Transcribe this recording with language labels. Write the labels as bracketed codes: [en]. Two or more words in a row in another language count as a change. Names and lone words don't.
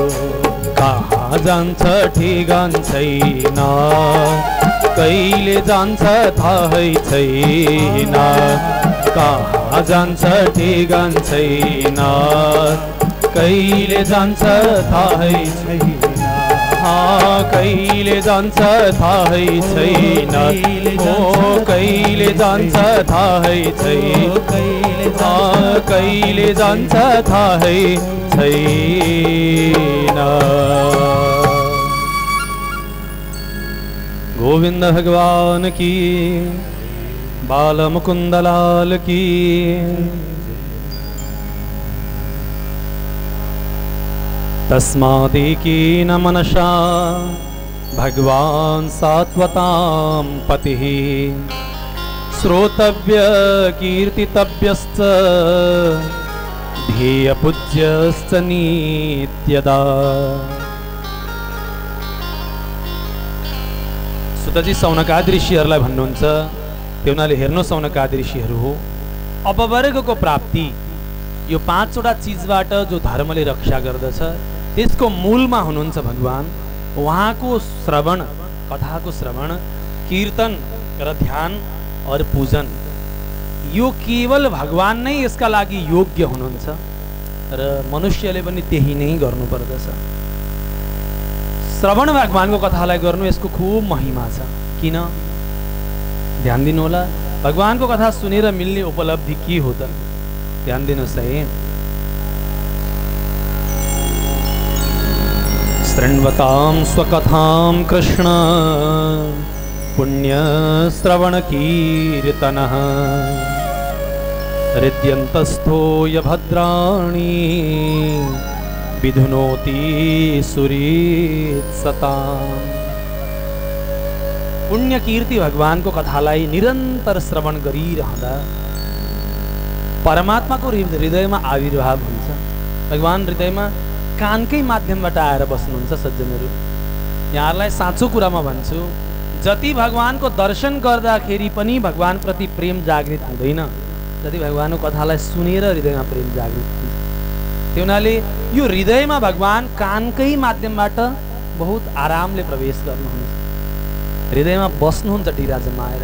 [ne] कहाँ जान्छ ठेगान छैन कहिले जान्छ थाहै छैन कहाँ जान्छ ठेगान छैन कहिले जान्छ थाहै छैन कहिले जान्छ थाहै छैन ओ कहिले जान्छ थाहै छैन कहिले जान्छ थाहै छैन। [hi] गोविंद भगवान की बाल मुकुंद लाल की [sa] तस्मादेकेन मनसा भगवान सात्वतां पतिः श्रोतव्य कीर्तितव्यश्च ध्येय पूज्यश्च नित्यदा। [ne] सुतजी सौनकादि ऋषिहरूलाई भन्नुहुन्छ त्यो हुनाले हेर्नु सौनकादि ऋषिहरू हो अपवर्गको प्राप्ति यो पाँचवटा चीजबाट जो धर्मले रक्षा गर्दछ त्यसको मूलमा हुनुहुन्छ भगवान। उहाँको श्रवण कथाको श्रवण कीर्तन र ध्यान और पूजन यो केवल भगवान नै यसका लागि योग्य हुनुहुन्छ र मनुष्यले पनि त्यही नै गर्नुपर्दछ। श्रवण भगवानको कथालाई गर्नु यसको खूब महिमा छ। किन ध्यान दिनु होला भगवानको कथा सुनेर मिल्ने उपलब्धि के हो त ध्यान दिनुस् है। [sa] शृण्वतां स्वकथां कृष्ण पुण्य श्रवण कीर्तनः हृद्यन्तस्थो य भद्राणि विधुनोति सुरीत्सताम्। [ne] पुण्य कीर्ति भगवान को कथालाई निरंतर श्रवण गरिरहँदा परमात्मा को [hi] हृदय में [ne] आविर्भाव हुन्छ। भगवान [hi] हृदय में [ne] कानकै माध्यमबाट आएर बस्नुहुन्छ। सज्जनहरू यहाँहरूलाई साँचो कुरामा भन्छु जति भगवान को दर्शन गर्दाखेरि पनि भगवान प्रति प्रेम जागृत हुँदैन जति भगवान को कथालाई सुनेर हृदयमा प्रेम जागृत हुन्छ। त्यो हुनाले यो हृदयमा भगवान कानकै माध्यमबाट बहुत आरामले प्रवेश गर्नुहुन्छ हृदयमा बस्नुहुन्छ टिरा जमाएर।